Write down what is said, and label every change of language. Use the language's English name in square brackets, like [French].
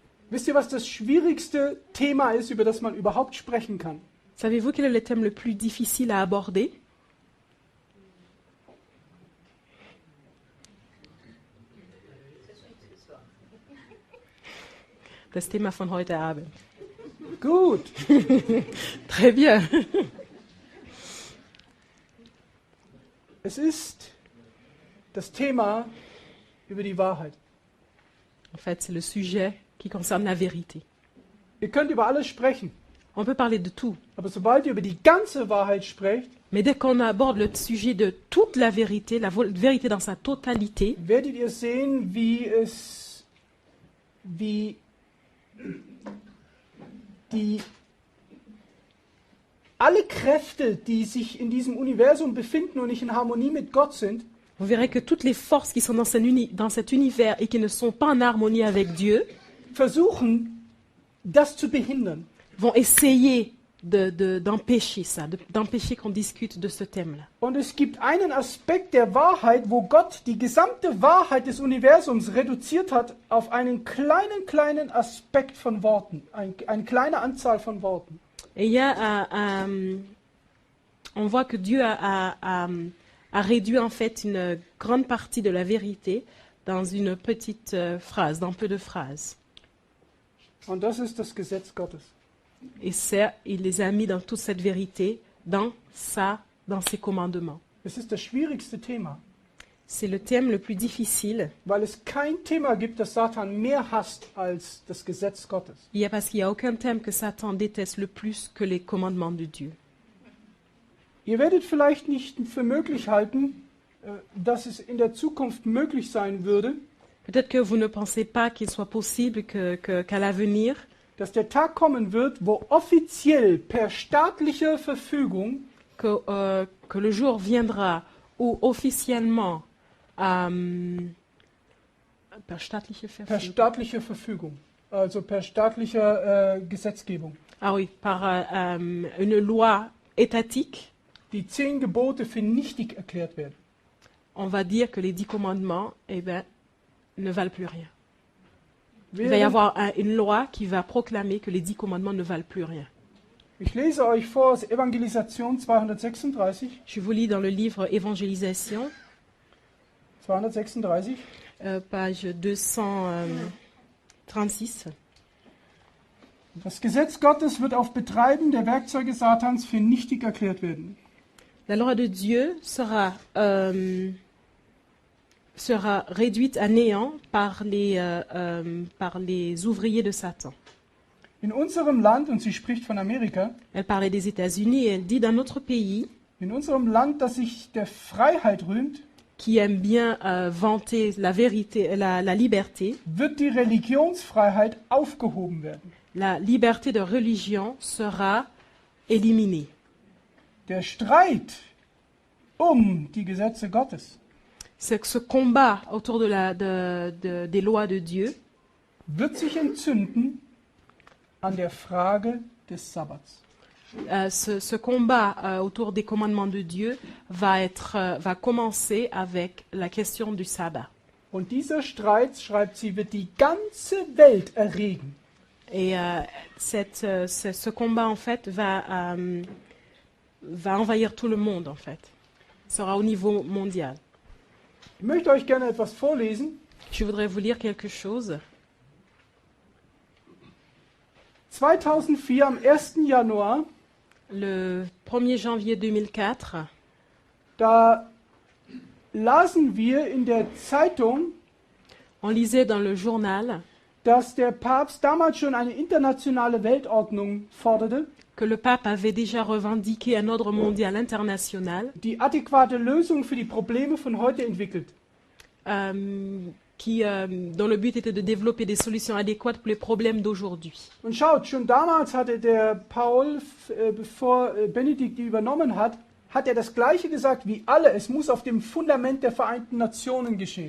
[German] Wisst ihr, was das schwierigste Thema ist, über das man überhaupt sprechen kann? [French] Savez-vous quel est le thème le plus difficile à aborder? [German] Das Thema von heute Abend. Gut. [French] Très bien. [German] Es ist das Thema über die Wahrheit. [French] En fait, c'est le sujet qui concerne la vérité. [German] Ihr könnt über alles sprechen, [French] On peut parler de tout, [German] aber sobald ihr über die ganze Wahrheit sprecht, [French] mais dès qu'on aborde le sujet de toute la vérité dans sa totalité, [German] werdet ihr sehen, wie alle Kräfte, die sich in diesem Universum befinden und nicht in Harmonie mit Gott sind, [French] vous verrez que toutes les forces qui sont dans cet univers et qui ne sont pas en harmonie avec Dieu [German] versuchen, das zu behindern. [French] vont essayer d'empêcher ça, d'empêcher qu'on discute de ce thème-là. [German] Und es gibt einen Aspekt der Wahrheit, wo Gott die gesamte Wahrheit des Universums reduziert hat auf einen kleinen Aspekt von Worten, eine kleine Anzahl von Worten. [French] Et il y a, on voit que Dieu a réduit en fait une grande partie de la vérité dans une petite phrase, dans peu de phrases. [German] Und das ist das Gesetz Gottes. [French] Et ça, il les a mis dans toute cette vérité, dans ses commandements. [German] Es ist das schwierigste Thema, [French] C'est le thème le plus difficile. [German] weil es kein Thema gibt, das Satan mehr hasst als das Gesetz Gottes. [French] Parce qu'il n'y a aucun thème que Satan déteste le plus que les commandements de Dieu. [German] Ihr werdet vielleicht nicht für möglich halten, dass es in der Zukunft möglich sein würde, [French] Peut-être que vous ne pensez pas qu'il soit possible qu'à l'avenir, [German] dass der Tag kommen wird, wo offiziell per staatlicher Verfügung [French] que le jour viendra où officiellement, [German] per staatliche per Verfügung, staatlicher Verfügung, also per staatlicher Gesetzgebung, [French] ah oui, par une loi étatique, [German] die 10 Gebote für nichtig erklärt werden. [French] on va dire que les 10 commandements, ne valent plus rien. Il va y avoir une loi qui va proclamer que les 10 commandements ne valent plus rien. [German] Ich lese euch vor aus Evangelisation 236, [French] Je vous lis dans le livre Évangélisation, [German] 236. [French] page 236. [German] Das Gesetz Gottes wird auf Betreiben der Werkzeuge Satans für nichtig erklärt werden. [French] La loi de Dieu sera réduite à néant par les ouvriers de Satan. [German] In unserem Land, und sie spricht von Amerika, [French] Elle parlait des États-Unis et elle dit dans notre pays, [German] in unserem Land, das sich der Freiheit rühmt, [French] qui aime bien vanter la vérité, la liberté, [German] wird die Religionsfreiheit aufgehoben werden. [French] la liberté de religion sera éliminée. [German] Der Streit die Gesetze Gottes [French] Ce combat autour des lois de Dieu [German] wird sich entzünden an der Frage des Sabbats. [French] Ce combat autour des commandements de Dieu va commencer avec la question du sabbat. [German] Und dieser Streit, schreibt sie, wird die ganze Welt erregen. [French] Et ce combat, en fait, va envahir tout le monde, en fait. Sera au niveau mondial. [German] Ich möchte euch gerne etwas vorlesen. [French] Je voudrais vous lire quelque chose. [German] 2004, am 1. Januar, [French] Le 1er janvier 2004, [German] da lasen wir in der Zeitung, [French] on lisait dans le journal [German] dass der Papst damals schon eine internationale Weltordnung forderte, [French] que le pape avait déjà revendiqué un ordre mondial international [German] die adäquate Lösung für die Probleme von heute entwickelt. [French] Dont le but était de développer des solutions adéquates pour les problèmes d'aujourd'hui. [German] Und schaut, schon damals hatte der Paul, bevor Benedikt die übernommen hat, hat er das Gleiche gesagt wie alle. Es muss auf dem Fundament der Vereinten Nationen geschehen.